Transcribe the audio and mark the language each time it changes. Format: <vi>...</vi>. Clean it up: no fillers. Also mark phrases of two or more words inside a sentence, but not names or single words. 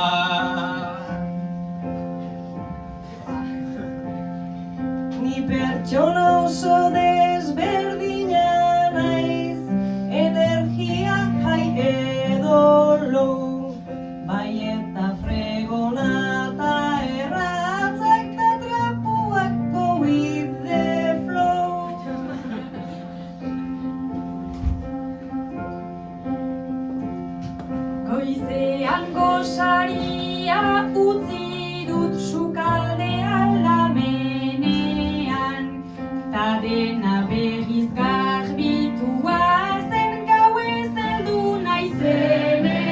<eu>Ni pertsona oso desberdina naiz, energia jai edo low, bai eta fregona eta erratzak eta trapuak</eu> <en>go with the flow.</en> <eu>Goizean gosaria utzi dut sukaldean lamenean, ta dena berriz garbitua zen gauez heldu naizenean.</eu>